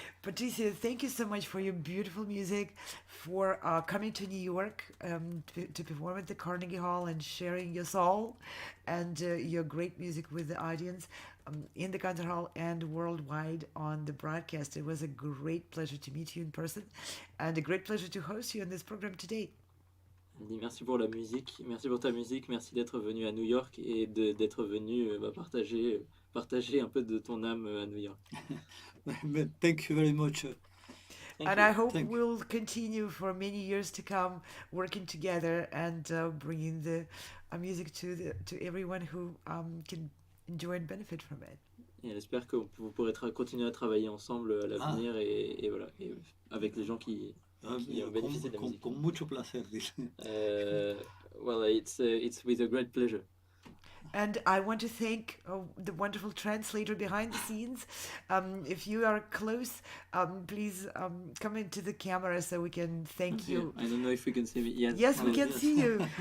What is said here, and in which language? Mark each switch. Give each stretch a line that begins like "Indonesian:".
English: Patricia, thank you so much for your beautiful music, for coming to New York to perform at the Carnegie Hall and sharing your soul and your great music with the audience in the concert hall and worldwide on the broadcast. It was a great pleasure to meet you in person and a great pleasure to host you on this program today.
French: Elle dit merci pour la musique, merci pour ta musique, merci d'être venu à New York et d'être venu partager un peu de ton âme à New York.
English: Thank you very much. Thank And you. I hope Thank you. we'll continue for many years to come working together and bringing the music to everyone who can enjoy and benefit from it.
French: Et elle espère que vous pourrez continuer à travailler ensemble à l'avenir et voilà, et avec les gens qui bénéficient de la musique.
Spanish: Con mucho placer, dice.
English: Well, it's with a great pleasure. And I want to thank the wonderful translator behind the scenes. If you are close, please come into the camera so we can thank you. I don't know if we can see me. Yes, we can see you.